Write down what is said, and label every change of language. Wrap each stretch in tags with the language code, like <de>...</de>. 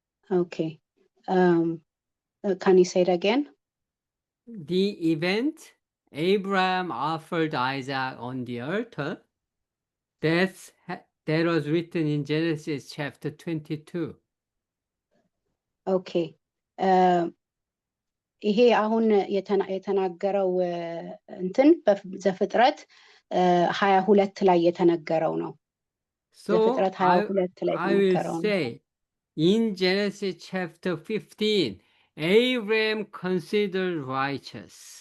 <en>Okay. Can you say it again? The event Abraham offered Isaac on the altar, that was written in Genesis chapter 22. Okay.</en> <am>ይሄ አሁን የተናገረው እንትን በዘፍጥረት 22 ላይ የተነገረው ነው። ዘፍጥረት 22 ላይ የተነገረው ነው።</am> <en>I will say in Genesis chapter 15, Abraham considered righteous.</en>